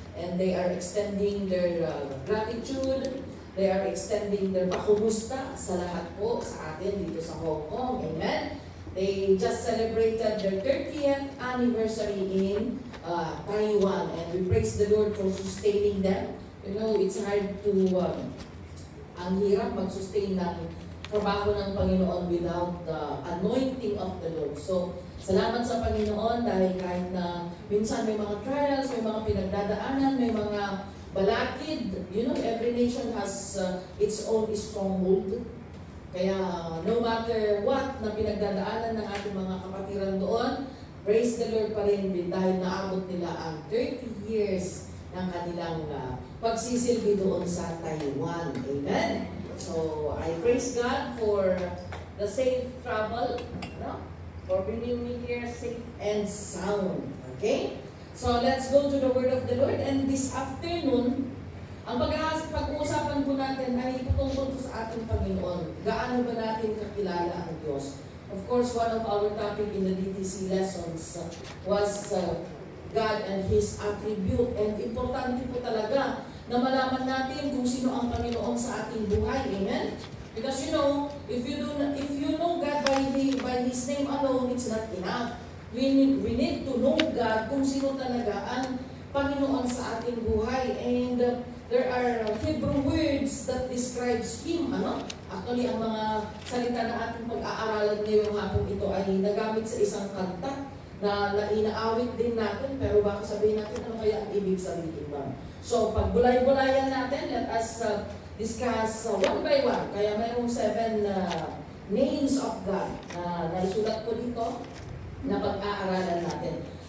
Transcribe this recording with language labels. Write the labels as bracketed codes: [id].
[en] And they are extending their gratitude. They are extending their [tl] pakumusta sa lahat po sa atin dito sa [en] Hong Kong. Amen? They just celebrated their 30th anniversary in Taiwan. And we praise the Lord for sustaining them. You know, it's hard to... [tl] ang hirap mag-sustain ng trabaho ng Panginoon [en] without the anointing of the Lord. [tl] So, salamat sa Panginoon dahil kahit na minsan may mga trials, may mga pinagdadaanan, may mga balakid. [en] You know, every nation has its own stronghold. [tl] Kaya, [en] no matter what [tl] na pinagdadaanan ng ating mga kapatiran doon, [en] praise the Lord [tl] pa rin dahil naabot nila ang 30 years ng kanilang pagsisilbi doon sa Taiwan. [en] Amen? So, I praise God for the safe travel, for bringing me here safe and sound. Okay? So, let's go to the Word of the Lord. And this afternoon, [tl] ang pag-uusapan po natin ay patungkol sa ating Panginoon. Gaano ba natin kakilala ang Diyos? [en] Of course, one of our topic in the DTC lessons was God and His attribute. [tl] And importante po talaga na malaman natin kung sino ang Panginoon sa ating buhay. Amen? [en] Because you know, if you know God by His name alone, it's not enough. We need to know God [tl] kung sino talaga ang Panginoon sa ating buhay. [en] And there are Hebrew words that describes Him. [tl] Actually, ang mga salita na ating pag-aaralan ngayong hapon ito ay nagamit sa isang kanta na inaawit din natin, pero baka sabihin natin ano kaya ang ibig sabihin ba. [en] So, [tl] pag bulay-bulayan natin, [en] let us discuss one by one. [tl] Kaya mayroong 7 names of God na naisulat ko dito na pag-aaralan natin.